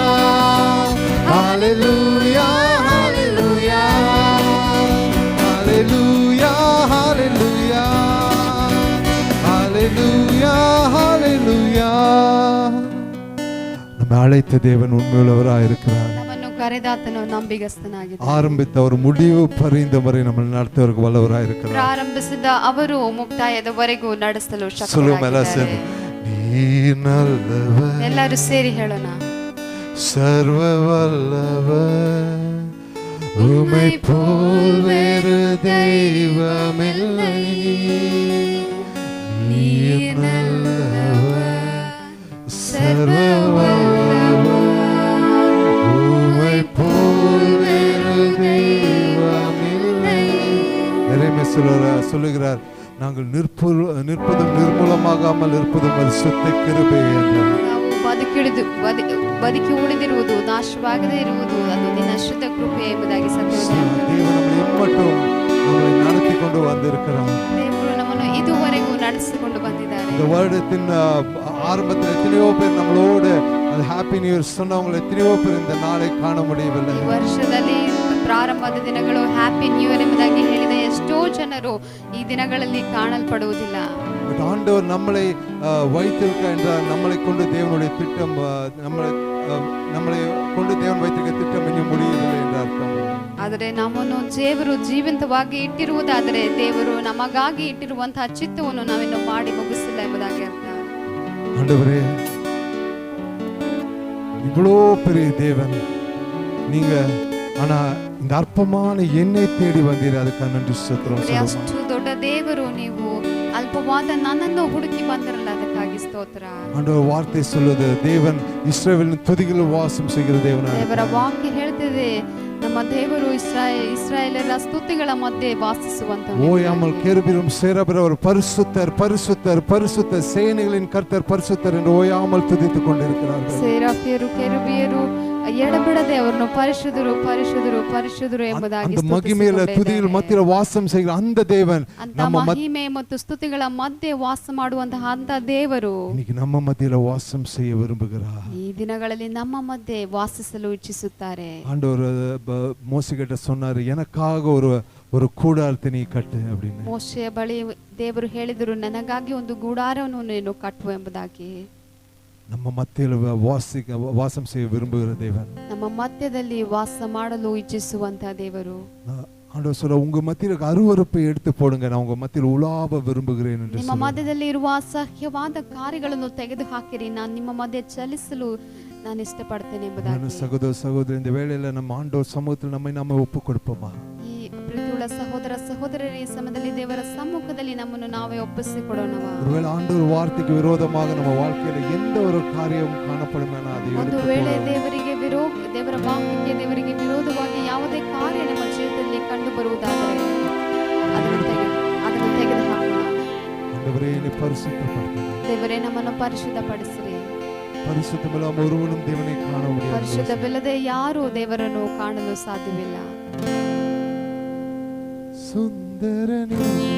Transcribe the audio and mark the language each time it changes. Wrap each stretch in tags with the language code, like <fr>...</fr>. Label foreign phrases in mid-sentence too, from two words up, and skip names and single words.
<ta>ஹalleluya ஹalleluya ஹalleluya ஹalleluya ஹalleluya ஹalleluya நம்மை அழைத்த தேவன் உண்மையுள்ளவராய் இருக்கிறார்</ta> <kn>ನಮ್ಮನ್ನು ಕರೆದಾತನು ನಂಬಿಗಸ್ತನಾಗಿದ್ದಾನೆ</kn> <ta>ஆரம்பித்த ஒரு முடிவு பரிந்தவரை நம்ம நடத்துவதற்கு வல்லவராய் இருக்கிறார்</ta> <kn>ಪ್ರಾರಂಭಿಸಿದ ಅವರು ಮುಕ್ತಾಯದವರೆಗೂ ನಡೆಸಲು</kn> <ta>சொல்லுவோம்</ta> <kn>ಶಕ್ತರಾಗಿದ್ದಾರೆ</kn> <ta>நீர் நல்லவர்</ta> <kn>ಎಲ್ಲರೂ ಸೇರಿ ಹೇಳೋಣ</kn> <ta>சர்வ வல்லவர் உம்மை போல் வேறு தெய்வமில்லை நீர் நல்லவர் சர்வ வல்லவர் உம்மை போல் வேறு தெய்வமில்லை எரேமியா சொல்லுகிறார் நாங்கள் நிற்பதும் நிர்மூலமாகாமல் இருப்பதும் பரிசுத்த கிருபை என்றார்</ta> <kn>ನಾವು ಬದುಕಿ ಉಳಿದಿರುವುದು ನಾಶವಾಗದೇ ಇರುವುದು ಅದು ನಿನ್ನ ಶುದ್ಧ ಕೃಪೆ ಎಂಬುದಾಗಿ</kn> <ta>தேவன் நம்மை இம்மட்டும் நம்மை நடத்தி கொண்டு வந்திருக்கிறார்</ta> <kn>ದೇವರು ನಮ್ಮನ್ನು ಇದುವರೆಗೂ ನಡೆಸಿಕೊಂಡು ಬಂದಿದ್ದಾರೆ</kn> <ta>இந்த வருடத்தின் ஆரம்பத்தில் எத்தனையோ பேர் நம்மளோடு</ta> <en>Happy New Year</en> <ta>சொன்னவங்க எத்தனையோ பேர் இந்த நாளை காண முடியவில்லை</ta> <kn>ಈ ವರ್ಷದಲ್ಲಿ ಪ್ರಾರಂಭದ ದಿನಗಳು</kn> <en>Happy New Year</en> <kn>ಎಂಬುದಾಗಿ ಹೇಳಿದ ಎಷ್ಟೋ ಜನರು ಈ ದಿನಗಳಲ್ಲಿ ಕಾಣಲ್ಪಡುವುದಿಲ್ಲ</kn> <ta>ஆண்டவர் நம்மளை வைத்திருக்க என்றால் நம்மளை கொண்டு தேவனுடைய திட்டம் நம்மளை நம்மளை கொண்டு தேவன் வைத்திருக்க திட்டம் இன்னும் முடியவில்லை என்ற அர்த்தம்.</ta> <kn>ಆದರೆ ನಮ್ಮನ್ನು ದೇವರು ಜೀವಂತವಾಗಿ ಇಟ್ಟಿರುವುದಾದರೆ ದೇವರು ನಮಗಾಗಿ ಇಟ್ಟಿರುವಂತಹ ಚಿತ್ತವನ್ನು ನಾವಿನ್ನು ಮಾಡಿ ಮುಗಿಸಿಲ್ಲ ಎಂಬುದಾಗಿ ಅರ್ಥ.</kn> <ta>ஆண்டவரே, இவ்வளோ பெரிய தேவன் நீங்க, ஆனா இந்த அற்பமான என்னை தேடி வந்தீர், அதுக்கு நன்றி ஸ்தோத்திரம்.</ta> <kn>ಅಷ್ಟು ದೊಡ್ಡ ದೇವರು, ನೀವು ಅಲ್ಪವಾದ ನನ್ನನ್ನು ಹುಡುಕಿ ಬಂದಿರಲ್ಲ, ಅದಕ್ಕಾಗಿ ಸ್ತೋತ್ರ.</kn> <ta>ஆண்டவர் வார்த்தை சொல்லுது, தேவன் இஸ்ரவேலின் துதிகளில் வாசம் செய்கிற தேவனாக.</ta> <kn>ದೇವರ ವಾಕ್ಯ ಹೇಳ್ತಿದೆ, ನಮ್ಮ ದೇವರು ಇಸ್ರಾಯೇಲರ ಸ್ತುತಿಗಳ ಮಧ್ಯೆ ವಾಸಿಸುವಂತವನು.</kn> <ta>ஓயாமல் கேருபீரும் சேராபீரும் அவர் பரிசுத்தர் பரிசுத்தர் பரிசுத்தர் சேனைகளின் கர்த்தர் பரிசுத்தர் என்று ஓயாமல் துதித்துக் கொண்டிருக்கிறார்கள்.</ta> <kn>ಸೇರಾಫಿಯರು ಕೆರೂಬಿಯರು ಎಡಬಿಡದೆ ಅವರನ್ನು ಪರಿಶುದ್ಧರು ಪರಿಶುದ್ಧರು ಪರಿಶುದ್ಧರು ಎಂಬುದಾಗಿ</kn> <ta>அந்த மகிமையில துதியில் மத்தியில வாசம் செய்கிற அந்த தேவன்,</ta> <kn>ನಮ್ಮ ಮಹಿಮೆ ಮತ್ತು ಸ್ತುತಿಗಳ ಮಧ್ಯೆ ವಾಸ ಮಾಡುವಂತಹ ಅಂತ ದೇವರು</kn> <ta>இன்னைக்கு நம்ம மத்தியில வாசம் செய்ய விரும்புகிறார்.</ta> <kn>ಈ ದಿನಗಳಲ್ಲಿ ನಮ್ಮ ಮಧ್ಯೆ ವಾಸಿಸಲು ಇಚ್ಛಿಸುತ್ತಾರೆ.</kn> <ta>ஆண்டவர் மோசேகிட்ட சொன்னாரு, எனக்காக ஒரு கூடாரத்தை நீ கட்டு அப்படின்னு.</ta> <kn>ಮೋಶೆಯ ಬಳಿ ದೇವರು ಹೇಳಿದರು, ನನಗಾಗಿ ಒಂದು ಗೂಡಾರವನ್ನು ನೀನು ಕಟ್ಟು ಎಂಬುದಾಗಿ.</kn> <ta>நம்ம மத்தியில வாசம் செய்ய விரும்புகிற தேவன்,</ta> <kn>ನಮ್ಮ ಮಧ್ಯದಲ್ಲಿ ವಾಸ ಮಾಡಲು ಇಚ್ಛಿಸುವಂತ ದೇವರು.</kn> <ta>ஆண்டவர் சொல்ற, உங்க மத்தியில அருவருப்பை எடுத்து போடுங்க, நான் உங்க மத்தியில உலாவ விரும்புகிறேன் என்று.</ta> <kn>ನಿಮ್ಮ ಮಧ್ಯದಲ್ಲಿ ಇರುವ ಅಸಹ್ಯವಾದ ಕಾರ್ಯಗಳನ್ನು ತೆಗೆದು ಹಾಕಿರಿ, ನಾನು ನಿಮ್ಮ ಮಧ್ಯೆ ಚಲಿಸಲು ನಾನು ಇಷ್ಟಪಡ್ತೇನೆ ಎಂಬುದಾಗಿ.</kn> <ta>சகோதர சகோதரி, இந்த வேளையில நம்ம ஆண்டவர் சமூகத்தில் நம்மை நாம ஒப்பு கொடுப்போமா?</ta> <kn>ಈ ಪ್ರೀತಿಯುಳ್ಳ ಸಹೋದರ ಸಹೋದರರ ಈ ಸಮಯದಲ್ಲಿ ದೇವರ ಸಮ್ಮುಖದಲ್ಲಿ ನಮ್ಮನ್ನು ನಾವೇ ಒಪ್ಪಿಸಿಕೊಡೋಣವಾ?</kn> <ta>ஒருவேளை ஆண்டவர் வார்த்தைக்கு விரோதமாக நம்ம வாழ்க்கையில எந்த ஒரு காரியமும் காணப்படுமேனா அதை</ta> <kn>ಒಂದು ವೇಳೆ ದೇವರ ವಾಕ್ಯಕ್ಕೆ ದೇವರಿಗೆ ವಿರೋಧವಾಗಿ ಯಾವುದೇ ಕಾರ್ಯ ನಮ್ಮ ಜೀವಿತದಲ್ಲಿ ಕಂಡು ಬರುವುದಾದರೆ ಅದನ್ನು ತೆಗೆದು ಹಾಕೋಣ.</kn> <ta>ஆண்டவரே, என்னை பரிசுத்தப்படுத்துங்க.</ta> <kn>ದೇವರೇ, ನಮ್ಮನ್ನು ಪರಿಶುದ್ಧಪಡಿಸಿರಿ.</kn> <ta>பரிசுத்தமில்லாம ஒருவனும் தேவனை காண முடியாது.</ta> <kn>ಪರಿಶುದ್ಧವಿಲ್ಲದೆ ಯಾರೂ ದೇವರನ್ನು ಕಾಣಲು ಸಾಧ್ಯವಿಲ್ಲ.</kn> <ta>சுந்தரனே,</ta>